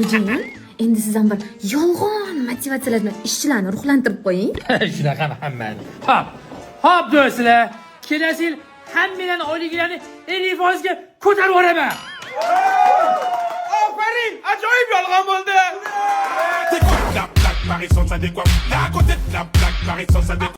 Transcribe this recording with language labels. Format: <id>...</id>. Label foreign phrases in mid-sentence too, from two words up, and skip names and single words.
<uz>Endi siz ham bir yolg'on motivatsiyalar bilan ishchilarni ruhlantirib qo'ying. Shunaqami hammani. Hop do'stlar, kelasi yil hammalarning oyliklarini 50% ga ko'tarib yuboraman. Aferin, ajoyib yolg'on bo'ldi.</uz> <fr>La plaque Marisol, ça décoiffe. Là à côté de la plaque Marisol, ça décoiffe.</fr>